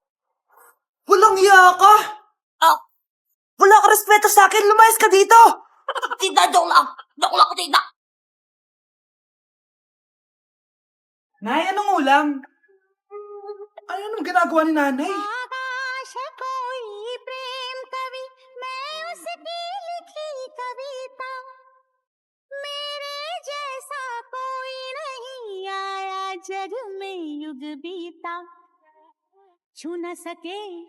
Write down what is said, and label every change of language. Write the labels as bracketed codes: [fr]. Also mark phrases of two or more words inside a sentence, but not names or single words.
[tl] Walang iya ka. Wala ka respeto sa akin. Lumayas ka dito. Tita, joke lang. Joke lang, tita. Nay, anong ulam? Ano naman ginagawa ni nanay? [hi] आकाश कोई प्रेम कवि मैं उसकी लिखी कविता मेरे जैसा कोई नहीं आया जग में युग बीता छू न सके